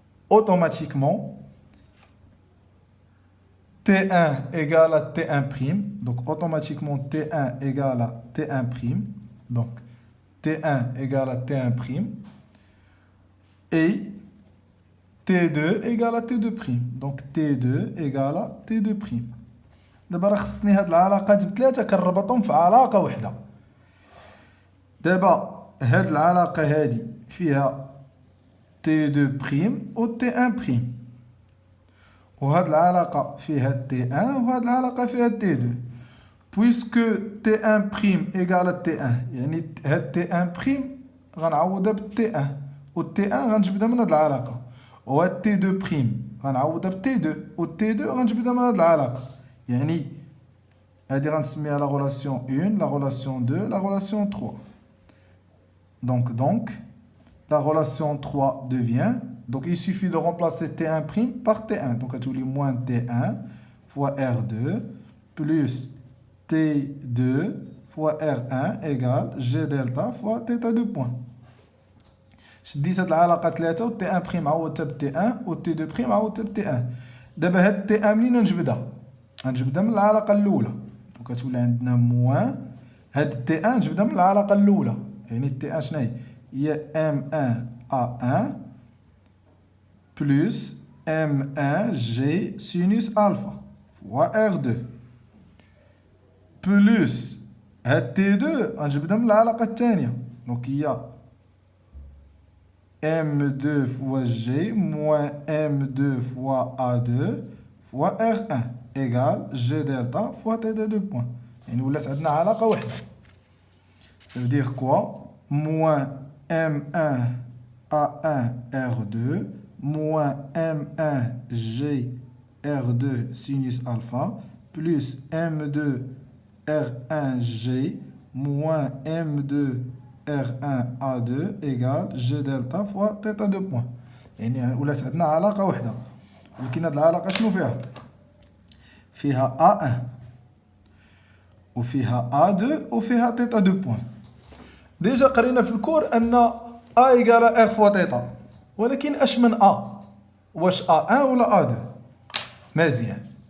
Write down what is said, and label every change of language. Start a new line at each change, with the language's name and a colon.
French: Automatiquement T1 égale à T1', donc automatiquement T1 égale à T1', donc T1 égale à T1', et T2 égale à T2', donc T2 égale à T2'.
Arabic: دابا راه خصني هاد العلاقات بثلاثة كنربطهم في علاقة وحدة. دابا هاد العلاقة هادي فيها T2' و T1'. وهاد العلاقة فيها T1 وهاد العلاقة فيها T2.
French: Puisque T1' égale à T1
Arabic: يعني هاد T1' غنعوضها ب T1 و T1 غنجبدها من هاد العلاقة. وهاد T2' غنعوضها ب T2 و T2 غنجبدها من هاد العلاقة. يعني هادي غنسميها
French: la relation 1, la relation 2, la relation 3. Donc la relation 3 devient, donc il suffit de remplacer T1' par T1. Donc tu lis moins T1 fois R2 plus T2 fois R1 égale G delta fois θ de point.
Arabic: شديت هاد العلاقة ثلاثة و T1' عوضتها ب T1 و T2' عوضتها ب T1. دابا هاد T1 منين نجبدها؟ غنجبدها من العلاقة الأولى. دونك كتولي عندنا موان هاد T1 نجبدها من العلاقة الأولى. يعني T1 شناهي؟ هي M1 A1 plus M1 G sinus alpha fois R2 plus هاد T2 غنجبدها من العلاقة الثانية. دونك هي
French: M2 fois G moins M2 fois A2 fois R1 égale G delta fois θ de point.
Arabic: يعني ولات عندنا علاقة وحدة.
French: Ça veut dire quoi? Moins M1 A1 R2 moins M1 G R2 sinus alpha plus M2 R1 G moins M2 R1 A2 égale G delta fois θ de point.
Arabic: يعني ولات عندنا علاقة وحدة، ولكن هاد العلاقة شنو فيها؟ فيها A1 وفيها A2 وفيها تيتا دو بوان. ديجا قرينا في الكور أن A إيكال R فوا تيتا، ولكن اش من A؟ واش A1 ولا A2؟ مزيان.